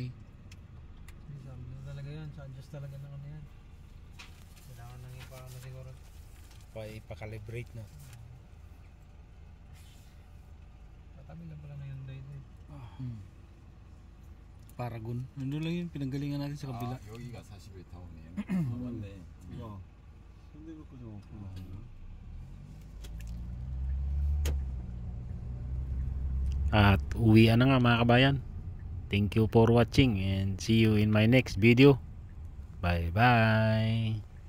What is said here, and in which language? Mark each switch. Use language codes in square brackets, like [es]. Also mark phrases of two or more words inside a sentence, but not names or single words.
[tl] Sabi na talaga yan, sa-adjust talaga ng ano yan. Kailangan nang siguro. Ipa-calibrate na. Katabi lang pala na yun dito. Paragon. Nandun lang yung pinanggalingan natin sa kabila. [ko] 여기가 40일 타운이에요. 맞네. 현대백화점 오픈하셨나? [tl] At uwian na nga mga kabayan. [en] Thank you for watching and see you in my next video. Bye bye.